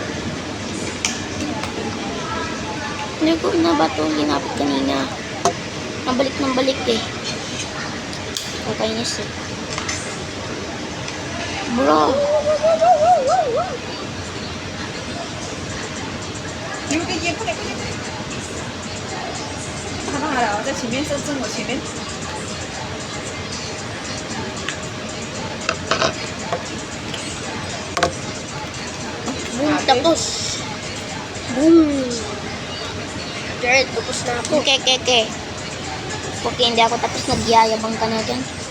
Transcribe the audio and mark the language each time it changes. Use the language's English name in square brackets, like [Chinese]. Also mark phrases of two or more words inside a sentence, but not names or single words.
[Filipino] Hindi ko na ba to ginapit kanina? Nabalik ng balik eh. Kakainis eh. Bro. [Chinese] 你们给爷过来，过来，过来。看到了，我在前面，正我前面。 [Filipino] Boom, tapos. Boom. Jared, tapos na ako. Okay. Okay, hindi ako tapos nagyayabang ka na dyan.